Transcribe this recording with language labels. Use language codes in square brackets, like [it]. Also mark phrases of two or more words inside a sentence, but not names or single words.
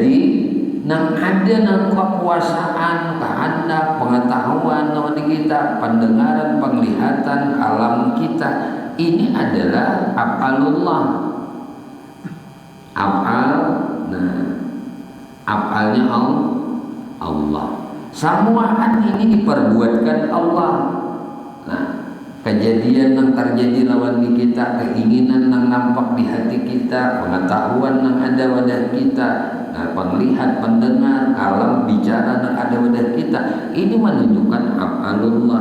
[bjn] Jadi nang ada nang kekuasaan, kehendak, pengetahuan nawan kita, pendengaran, penglihatan, alam kita. Ini adalah af'alullah. Af'al, nah af'alnya Allah. Samuaan ini diperbuatkan Allah. Nah, kejadian yang terjadi lawan di kita, keinginan yang nampak di hati kita, pengetahuan yang ada wadah kita, nah, penglihat, pendengar, alam bicara yang ada wadah kita, ini menunjukkan af'alullah.